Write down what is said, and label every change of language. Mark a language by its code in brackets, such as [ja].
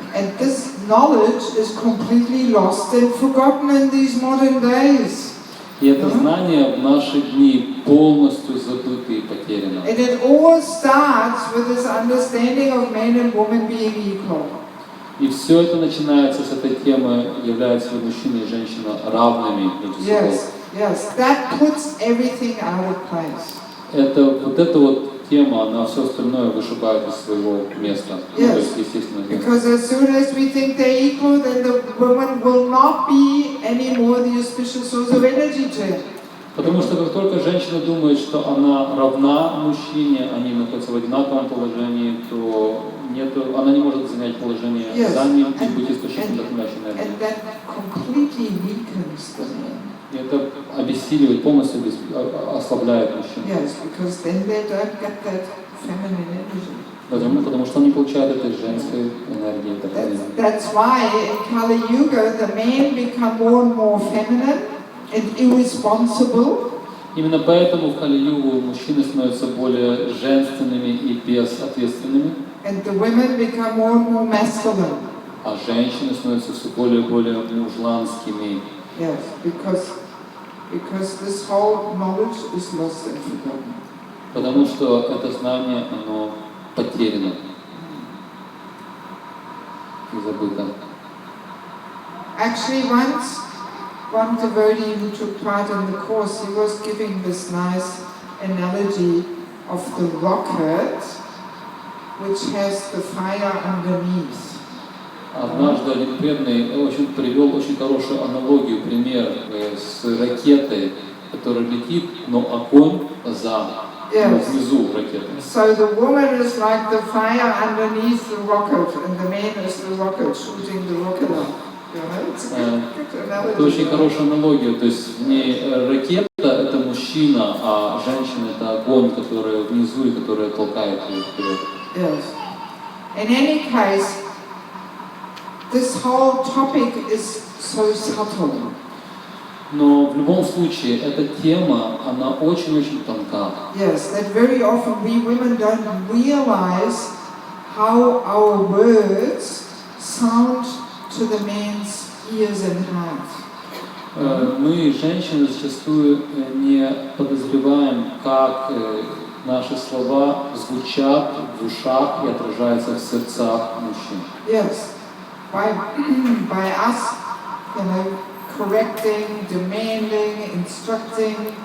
[en] And this knowledge is completely lost and forgotten in these modern days. [ru] И это знание в наши дни полностью забыто и потеряно. [en] And it all starts with this understanding of man and woman being equal. [ru] И все это начинается с этой темы, являются ли мужчина и женщина равными между собой. [en] Yes, that puts everything out of place. [ru] Эта вот тема, она все остальное вышибает из своего места. [en] Yes. [ru] То есть, естественно, [en] Because as soon as we think they're equal, then the woman will not be anymore the auspicious source of energy to him. [ru] Потому что как только женщина думает, что она равна мужчине, они находятся в одинаковом положении, то она не может занять положение за ним и быть источником вдохновляющей энергии. [en] And that completely weakens the man. [ru] И это обессиливает, полностью ослабляет мужчин. [en] Yes, because then they don't get that feminine energy. [ru] Потому что он не получает этой женской энергии. [en] That's why in Kali Yuga the men become more and more feminine and irresponsible. [ru] Именно поэтому в Кали-югу мужчины становятся более женственными и безответственными. [en] And the women become more and more masculine. [ru] А женщины становятся все более и более мужланскими. [en] Yes, because this whole knowledge is lost and forgotten. [ru] Потому что это знание, оно потеряно и забыто. [en] Actually, once one devotee who took part in the course, he was giving this nice analogy of the rocket, which has the fire underneath. [ru] Однажды один преданный привел очень хорошую аналогию, пример с ракетой, которая летит, но огонь внизу ракеты. [en] So the woman is like the fire underneath the rocket, and the man is the rocket shooting the rocket up. [ru] Это очень хорошая аналогия, то есть не ракета это мужчина, а женщина это огонь, который внизу и который толкает ее вперед. [en] Yes. In any case, this whole topic is so subtle. [ru] Но в любом случае эта тема, она очень-очень тонка. [en] Yes, that very often we women don't realize how our words sound to the man's ears and heart. [ru] Мы, женщины, зачастую не подозреваем, как наши слова звучат в ушах и отражаются в сердцах мужчин. [en] Yes, by us, correcting, demanding, instructing.